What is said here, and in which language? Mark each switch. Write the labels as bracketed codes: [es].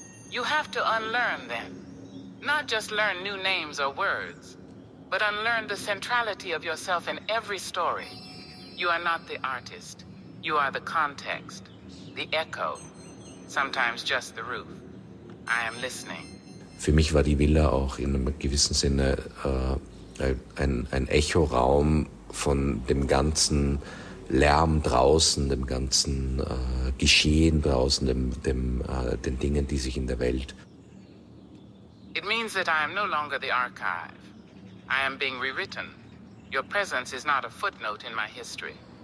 [en] You have to unlearn then. Not just learn new names or words, but unlearn the centrality of yourself in every story. You are not the artist. You are the context, the echo, sometimes just the roof. I am listening. [de] Für mich war die Villa auch in einem gewissen Sinne ein Echoraum von dem ganzen Lärm draußen, dem ganzen Geschehen draußen, den Dingen, die sich in der Welt. [en] It means that I am no longer the archive. I am being rewritten. Your presence is not a footnote in my history.